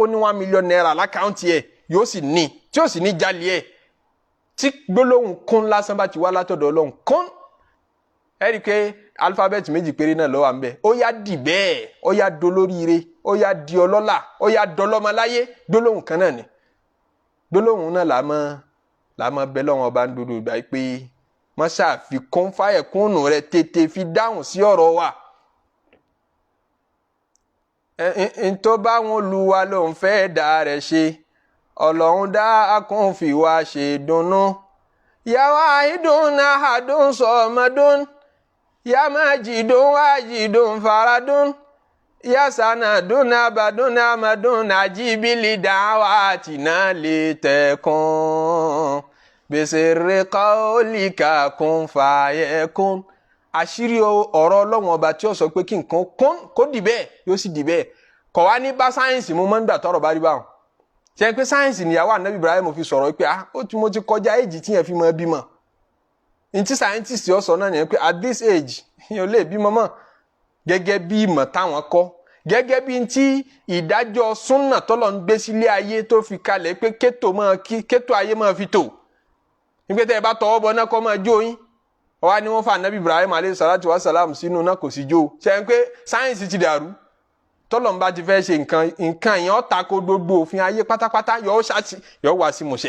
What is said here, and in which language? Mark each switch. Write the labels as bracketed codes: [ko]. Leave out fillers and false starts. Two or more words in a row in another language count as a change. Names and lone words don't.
[yo] ní 1 million naira lákàntì ẹ̀ yóò sì ní tí ó sì ní jalè ẹ̀ tí gbólóhùn kún lásán bá ti wá látọ̀dọ̀ Ọlọ́run kún ẹ̀rí pé alifábẹ́ẹ̀tì méjì péré náà ló wà ńbẹ̀ ó yá dì bẹ́ẹ̀ ó yá dolóríire ó yá di ọlọ́lá ó yá dọlọ́mọláyé gbólóhùn kan náà ni gbólóhùn náà làmọ́ bẹ́ẹ̀ lọ́wọ́ ọba ń dodo ìgbà pé wọ́n ṣàfikún fáyẹ̀kúnnù rẹ̀ tètè fi dáhùn sí ọ̀rọ̀ wa ntọ́ bá wọn lu wa ló ń fẹ́ dá rẹ̀ ṣe Ọlọ́run dá akúnfì wa ṣe dunnú yàwá ìdùnnà àdùn sọ̀mọ́dún [ar] يا ماجد واجد فرد يا سند أبد أمد أجب لدعوتنا لتكون بسر قولك كن فيكون [yo] àṣírí ọ̀rọ̀ Ọlọ́run ọba tí ó sọ pé kí nǹkan kó dì bẹ́ẹ̀ yóò sì dì bẹ́ẹ̀ kò wá ní bá sáyẹ́ǹsì mú mọ́ nígbà tọ́rọ̀ bá rí báwọn ṣe pé sáyẹ́ǹsì níyàwó Ànábì Ibrahim fi sọ̀rọ̀ pé mo ti kọjá èjì tí yẹn fi mọ́ bímọ ntí scientist yọ sọ náà nìyẹn pé [en] at this age [yo] yẹn ò lè bímọ mọ́ gẹ́gẹ́ bí ìmọ̀ táwọn kọ́ gẹ́gẹ́ bí ntí ìdájọ́ súnà tọ́lọ̀ ń gbé sílé ayé tó fi kalẹ̀ pé kétò ayé máa fi tò nígbà tẹ́ ẹ bá tọwọ́ bọ náà kọ́ máa jó yín ọwọ́ ni wọ́n fa Ànábì Ibrahim [ar] عليه الصلاة والسلام [yo] sínú náà kò sí jó ṣe ń pé sáyẹ́ǹsì ti dàrú tọ́lọ̀ ń bá ti fẹ́ ṣe nǹkan yẹn ó tako gbogbo òfin ayé pátápátá yọ wá sí musẹ̀